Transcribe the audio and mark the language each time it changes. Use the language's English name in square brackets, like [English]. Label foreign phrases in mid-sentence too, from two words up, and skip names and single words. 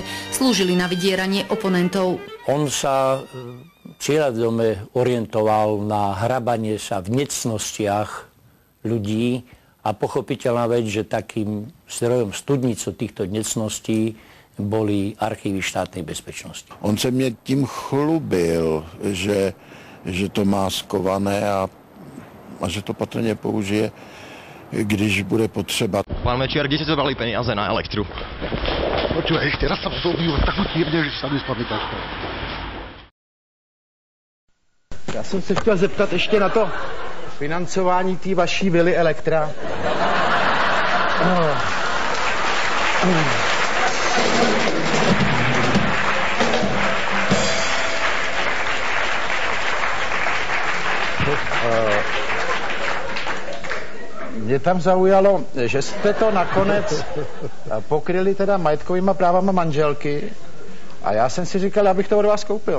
[Slovak] Slúžili na vydieranie oponentov. On sa cieľadome orientoval na hrabanie sa v necnostiach ľudí a pochopiteľná vec, že takým zdrojom studnicu týchto necností boli archívy štátnej bezpečnosti. [Czech] On se mě tím chlubil, že to má skované a že to patrně použije, když bude potřeba. [Slovak] Pán Mečiar, kde ste zobrali peniaze na elektru? Počúvaj, ešte raz sa zobývať takú tírne, že sa mi spadne taška. [Czech] Já jsem se chtěl zeptat ještě na to financování té vaší vily Elektra. Mě tam zaujalo, že jste to nakonec pokryli teda majetkovýma právama manželky a já jsem si říkal, já bych to od vás koupil.